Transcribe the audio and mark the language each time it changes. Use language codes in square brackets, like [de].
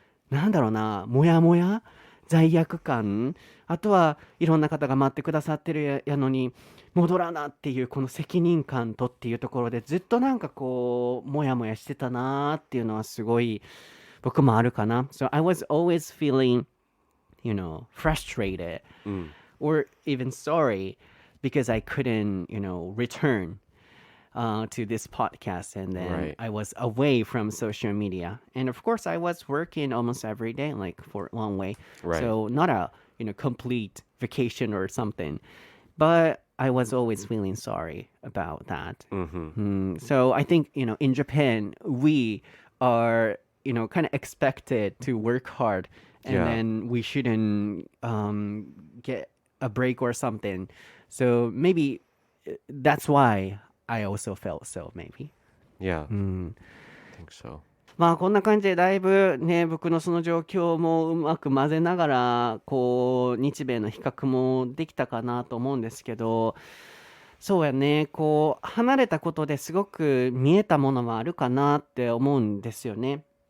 [ja] うなんだろうなモヤモヤ罪悪感あとはいろんな方が待ってくださってるやのに戻らなっていうこの責任感とっていうところでずっとなんかこうモヤモヤしてたなっていうのはすごい僕もあるかな [en] So I was always feeling frustrated or even sorry because I couldn't return to this podcast and then Right. I was away from social media and of course I was working almost every day like for one way Right. so not a complete vacation or something but I was always feeling sorry about that so I think in Japan we are kind of expected to work hard and Yeah. then we shouldn't get a break or something so maybe that's why I also felt so maybe Yeah. I think so. [ja] まあこんな感じでだいぶね僕のその状況もうまく混ぜながらこう日米の比較もできたかなと思うんですけどそうやねこう離れたことですごく見えたものはあるかなって思うんですよね